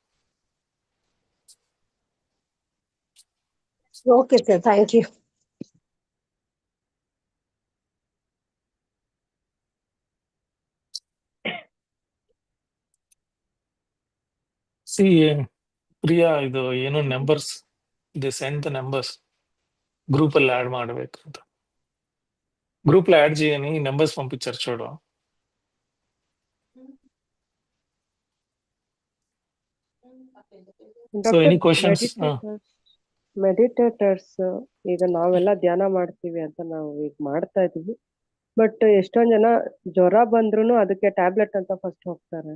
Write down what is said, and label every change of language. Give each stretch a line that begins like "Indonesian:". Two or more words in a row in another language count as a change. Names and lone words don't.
English: Okay sir, thank you.
Kannada: ಸಿ ಪ್ರಿಯಾ, ಇದು ಏನು ನಂಬರ್ಸ್ ಇದು
English: send the numbers group
Kannada: లో యాడ్ ಮಾಡಬೇಕು ಅಂತ.
Telugu: గ్రూప్ లో యాడ్ చేయని నెంబర్స్ పంపించారు చూడు.
English: So any questions?
Kannada: ಮೆಡಿಟೇಟರ್ಸ್ ಈಗ ನಾವೆಲ್ಲ ಧ್ಯಾನ ಮಾಡ್ತೀವಿ ಅಂತ ನಾವು ಈಗ ಮಾಡ್ತಾ ಇದೀವಿ, ಬಟ್ ಎಷ್ಟೊಂದ್ ಜನ ಜ್ವರ ಬಂದ್ರು ಅದಕ್ಕೆ ಟ್ಯಾಬ್ಲೆಟ್ ಅಂತ ಫಸ್ಟ್ ಹೋಗ್ತಾರೆ.